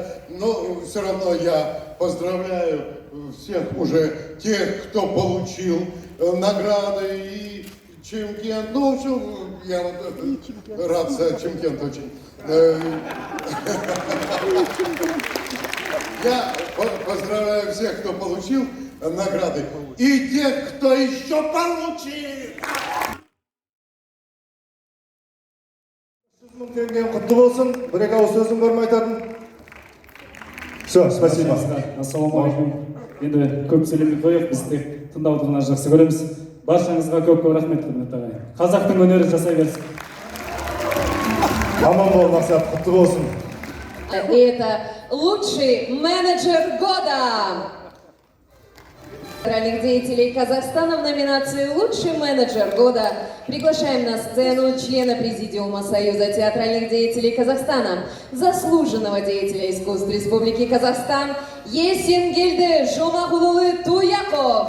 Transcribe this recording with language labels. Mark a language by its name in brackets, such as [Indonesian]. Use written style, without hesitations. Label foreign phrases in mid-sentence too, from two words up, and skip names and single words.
[Russian] Но все равно я поздравляю всех уже тех, кто получил награды и Чемкент. Ну, в общем, я вот рад за Чемкент очень. Я поздравляю всех, кто получил награды, и тех, кто еще получит. [Kazakh] Құтты болсын, бір-екі ауыз сөзім бар ма айтатын? [Russian] Все, спасибо. [Kazakh] Ассалаумағалейкум. Енді көп сөйлемей қояйық, біз тек тыңдап отырғанды жақсы көреміз. Баршаңызға көп-көп рахмет, құрметті ағайын. Қазақтың өнері жасай берсін. Аман бол, Мақсат, құтты болсын. [Russian] Это лучший менеджер года. Театральных деятелей Казахстана в номинации «Лучший менеджер года» приглашаем на сцену члена Президиума Союза театральных деятелей Казахстана, заслуженного деятеля искусств Республики Казахстан Есенгелді Жумахулулы Туяков.